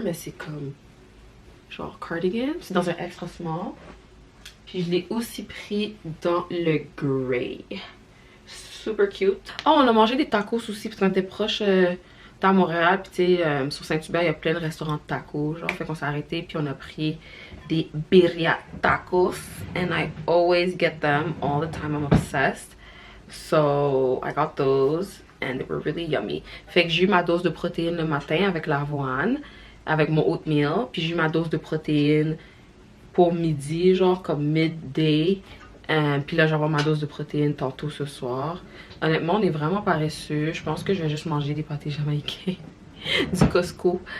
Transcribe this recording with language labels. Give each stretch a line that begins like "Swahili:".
French: Mais c'est comme genre cardigan. C'est dans un extra small. Puis je l'ai aussi pris dans le grey.
English: Super cute.
French: Oh, on a mangé des tacos aussi parce qu'on était proche dans Montréal. Puis tu sais, sur Saint-Hubert, il y a plein de restaurants de tacos. Genre, fait qu'on s'est arrêté. Puis on a pris des birria tacos.
English: And I always get them all the time. I'm obsessed. So I got those. And they were really yummy.
French: Fait que j'ai eu ma dose de protéines le matin avec l'avoine. Avec mon oatmeal. Puis j'ai eu ma dose de protéines pour midi, genre comme midday. Puis là, je vais avoir ma dose de protéines tantôt ce soir. Honnêtement, on est vraiment paresseux. Je pense que je vais juste manger des pâtés jamaïcains du Costco.